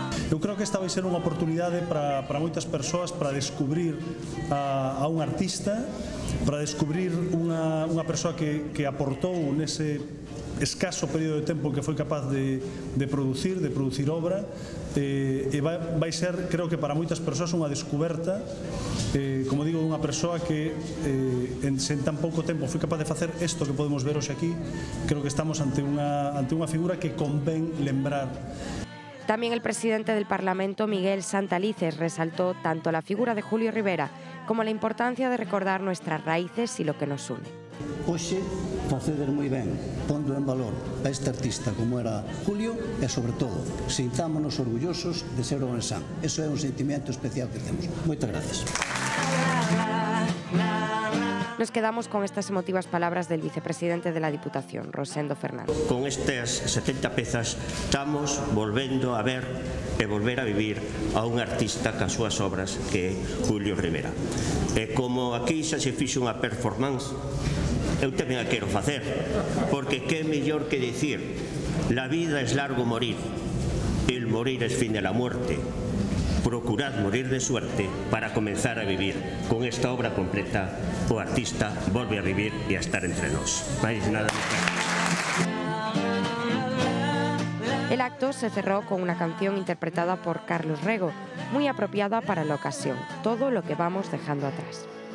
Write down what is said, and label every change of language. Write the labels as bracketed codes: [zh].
[gl] Eu creo que esta vai ser unha oportunidade para moitas persoas para descubrir a un artista, para descubrir unha persoa que aportou nese escaso período de tempo que foi capaz de producir obra, e vai ser, creo que para moitas persoas, unha descoberta, como digo, unha persoa que en tan pouco tempo foi capaz de facer isto que podemos ver hoxe aquí. Creo que estamos ante unha figura que convén lembrar. [es] También el presidente del Parlamento, Miguel Santalices, resaltó tanto la figura de Julio Rivera como la importancia de recordar nuestras raíces y lo que nos une. [gl] Hoxe, facedes moi ben, pondo en valor a este artista como era Julio e, sobre todo, sintámonos orgullosos de ser ourensán. Eso é un sentimiento especial que temos. Moitas gracias. [es] Nos quedamos con estas emotivas palabras del vicepresidente de la Diputación, Rosendo Fernández. [gl] Con estas 70 pezas estamos volvendo a ver e volver a vivir a un artista cas súas obras que é Julio Rivera. E como aquí xa se fixo unha performance, eu tamén a quero facer, porque que mellor que dicir: [es] la vida es largo morir, el morir es fin de la muerte. procurad morir de suerte para comenzar a vivir. [gl] Con esta obra completa, o artista volve a vivir e a estar entre nós. Mais nada. [es] El acto se cerró con una canción interpretada por Carlos Rego, muy apropiada para la ocasión, Todo lo que vamos dejando atrás.